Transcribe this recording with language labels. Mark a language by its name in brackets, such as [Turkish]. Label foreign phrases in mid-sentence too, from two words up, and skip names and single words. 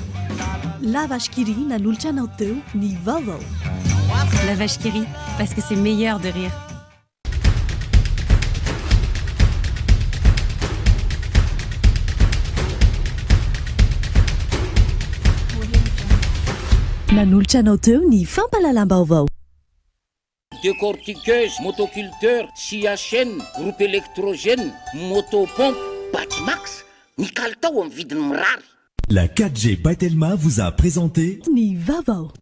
[Malagasy] La vache qui rit nanolotra anao teo ny vaovao. [French] La vache qui rit, parce que c'est meilleur de rire. [Malagasy] Nanolotra anao teo ny fampalalam-baovao. Décortiqueuse, motoculteur, CHN, [French] groupe électrogène, [Malagasy] motopompe, Batmax, ny kalitao amin'ny vidiny mirary. [French] La 4G by Telma vous a présenté [Malagasy] ny vaovao.